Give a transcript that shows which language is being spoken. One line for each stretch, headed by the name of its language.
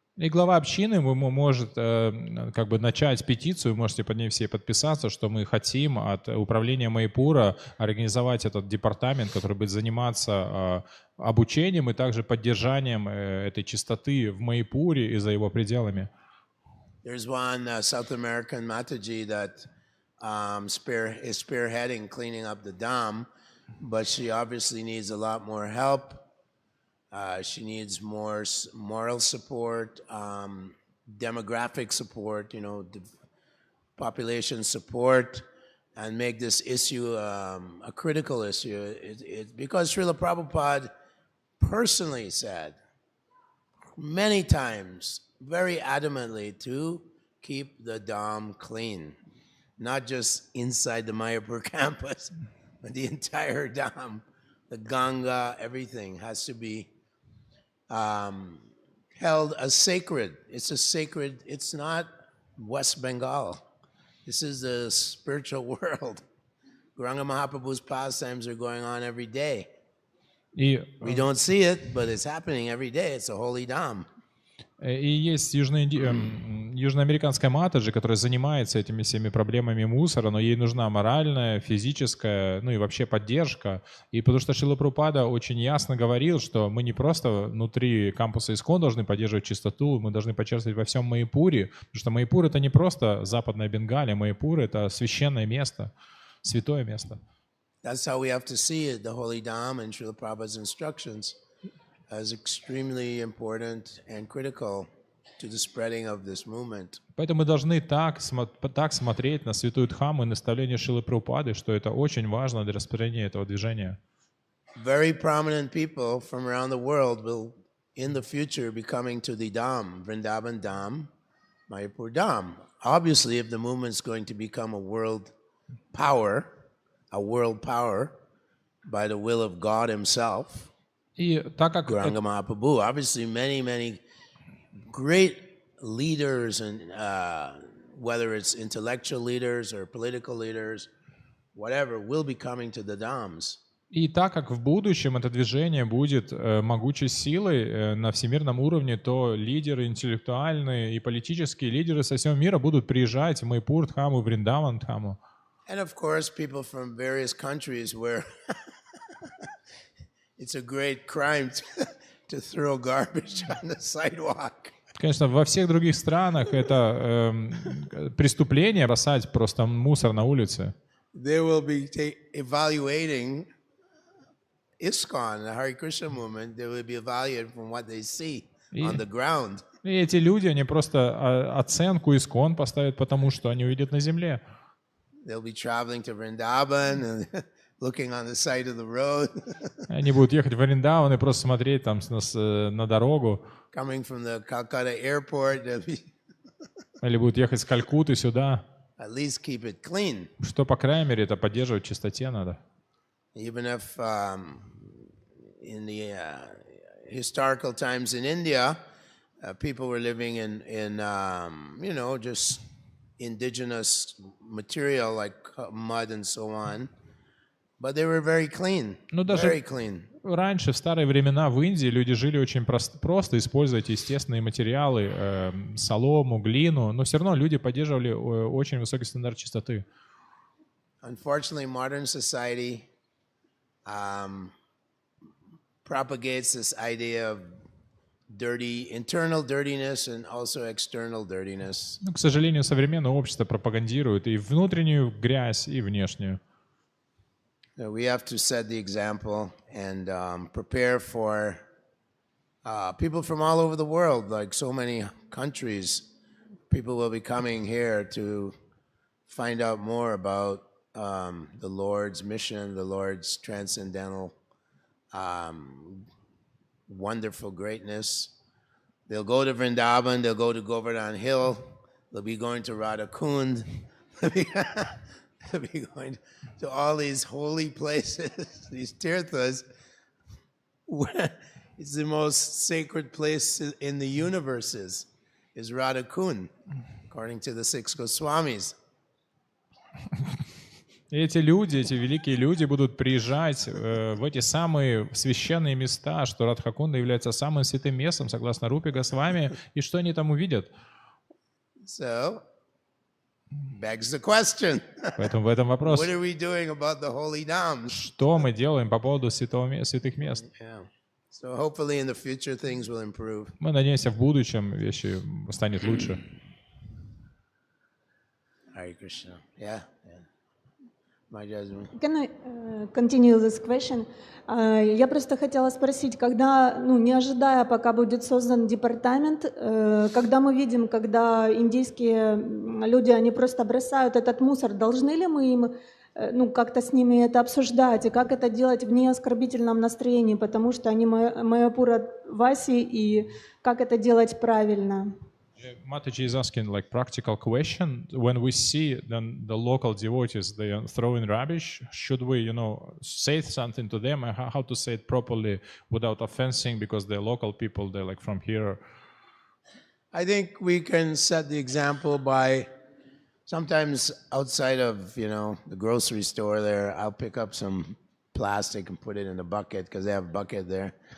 Russian: И глава общины может начать петицию, можете под ней все подписаться, что мы хотим от управления Майяпура организовать этот департамент, который будет заниматься обучением и также поддержанием этой чистоты в Майяпуре и за его пределами.
English: There's one South American Mataji that is spearheading cleaning up the dham, but she obviously needs a lot more help. She needs more moral support, demographic support, population support, and make this issue a critical issue. Because Srila Prabhupada personally said many times, very adamantly, to keep the dham clean, not just inside the Mayapur campus, but the entire dham, the Ganga, everything has to be held as sacred. It's a sacred, it's not West Bengal. This is the spiritual world. Gauranga Mahaprabhu's pastimes are going on every day. We don't see it, but it's happening every day. It's a holy dham.
Russian: И есть южноамериканская матаджи, которая занимается этими всеми проблемами мусора, но ей нужна моральная, физическая, и вообще поддержка. И потому что Шрила Прабхупада очень ясно говорил, что мы не просто внутри кампуса ИСККОН должны поддерживать чистоту, мы должны подчеркивать во всем Майяпуре, потому что Майяпур — это не просто Западная Бенгалия, Майяпур — это священное место, святое место.
English: That's how we have to see it, the holy dham and Srila Prabhupada's instructions as extremely important and critical to the spreading of this movement.
Russian: Поэтому мы должны так смотреть на святую Дхамму и наставление Шрилы Прабхупады, что это очень важно для распространения этого движения.
English: Very prominent people from around the world will, in the future, be coming to the Dham, Vrindavan Dham, Mayapur Dham. Obviously, if the movement is going to become a world power by the will of God Himself, Gauranga Mahaprabhu, obviously many great leaders, and whether it's intellectual leaders or political leaders, whatever, will be coming to the Dhams.
Russian: И так как в будущем это движение будет могучей силой на всемирном уровне, то лидеры интеллектуальные и политические лидеры со всего мира будут приезжать в Майяпур Дхаму, Вриндаван Дхаму.
English: And of course, people from various countries where it's a great crime to throw garbage on the sidewalk.
Russian: Конечно, во всех других странах это преступление бросать просто мусор на улице.
English: They will be evaluating ISKCON, the Hare Krishna movement. They will be evaluated from what they see on the ground.
Russian: И эти люди, они просто оценку ИСККОН поставят, потому что они увидят на земле.
English: They'll be traveling to Vrindavan, and looking on the side of the road,
Russian: Они будут ехать в Вриндаван и просто смотреть там на дорогу,
English: coming from the Calcutta airport, they'll be,
Russian: или будут ехать с Калькутты сюда.
English: at least keep it clean.
Russian: Что, по крайней мере, это поддерживать в чистоте надо.
English: Even if in the historical times in India, people were living in just indigenous material like mud and so on, but they were very clean,
Russian: Ну, даже
English: very clean.
Russian: раньше, в старые времена, в Индии люди жили очень просто, используя эти естественные материалы, солому, глину, но все равно люди поддерживали очень высокий стандарт чистоты.
English: Unfortunately, modern society propagates this idea of internal dirtiness and also external dirtiness.
Russian: Но, к сожалению, современное общество пропагандирует и внутреннюю грязь, и внешнюю.
English: So we have to set the example and prepare for people from all over the world, like so many countries. People will be coming here to find out more about the Lord's mission, the Lord's transcendental, wonderful greatness. They'll go to Vrindavan, they'll go to Govardhan Hill, they'll be going to Radhakund, they'll be going to all these holy places, these tirthas. It's the most sacred place in the universe is Radhakund, according to the six Goswamis.
Russian: И эти люди, эти великие люди будут приезжать в эти самые священные места, что Радхакунда является самым святым местом, согласно Рупе Госвами, и что они там увидят?
English: So, begs the question.
Russian: Поэтому в этом вопрос.
English: What are we doing about the holy dhams?
Russian: Что мы делаем по поводу святых мест?
English: Yeah. So hopefully in the future things will improve.
Russian: Мы надеемся, в будущем вещи станет лучше.
English: Hare Krishna. Yeah. My judgment. Can I continue this question?
Russian: Я просто хотела спросить, когда, не ожидая, пока будет создан департамент, когда мы видим, когда индийские люди, они просто бросают этот мусор, должны ли мы им, как-то с ними это обсуждать, и как это делать в неоскорбительном настроении, потому что они Майяпура Васи, и как это делать правильно?
English: Mataji is asking like practical question. When we see the local devotees, they are throwing rubbish, should we, say something to them and how to say it properly without offending because they're local people, they're like from here? I think we can set the example by sometimes outside of, the grocery store there, I'll pick up some plastic and put it in a bucket because they have a bucket there.